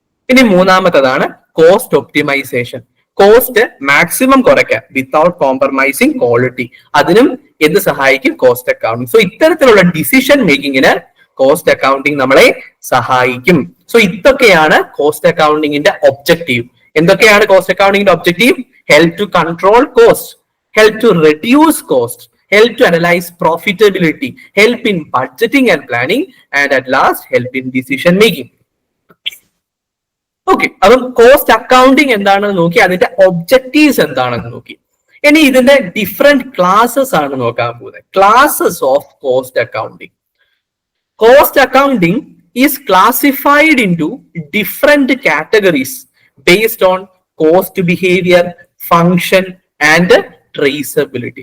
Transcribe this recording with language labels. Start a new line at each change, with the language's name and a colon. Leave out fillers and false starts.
Malayalam: ഇനി മൂന്നാമത്തതാണ് cost optimisation. Cost maximum കുറയ്ക്കാൻ
English: Without compromising quality.
Malayalam: അതിനും എന്ത് സഹായിക്കും? Cost accounting. സോ ഇത്തരത്തിലുള്ള ഡിസിഷൻ മേക്കിങ്ങിന് കോസ്റ്റ് അക്കൗണ്ടിങ് നമ്മളെ സഹായിക്കും. സോ ഇതൊക്കെയാണ് കോസ്റ്റ് അക്കൗണ്ടിങ്ങിന്റെ ഒബ്ജക്റ്റീവ്. എന്തൊക്കെയാണ് cost അക്കൗണ്ടിങ്ങിന്റെ objective?
English: Help to control cost, help to reduce cost, help to analyze profitability, help in budgeting and planning, and at last help in decision making.
Malayalam: Okay, അപ്പം cost accounting എന്താണെന്ന് നോക്കി, അതിന്റെ objectives എന്താണെന്ന് നോക്കി. ഇനി ഇതിന്റെ different classes ആണ് നോക്കാൻ പോകുന്നത്. Classes of cost accounting.
English: Cost accounting is classified in to different categories based on cost behaviour, function and traceability.